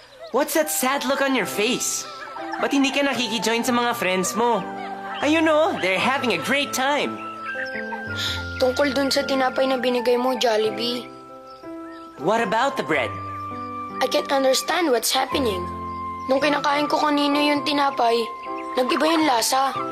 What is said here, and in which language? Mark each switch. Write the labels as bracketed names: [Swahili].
[English] What's that sad look on your face? [Filipino] Ba't hindi ka nakikijoin sa mga friends mo? Ayun oh, [English] they're having a great time. [Filipino] Tungkol dun sa tinapay na binigay mo, Jollibee. [English] What about the bread? I can't understand what's happening. [Filipino] Nung kinakain ko kanina yung tinapay, nag-iba yung lasa.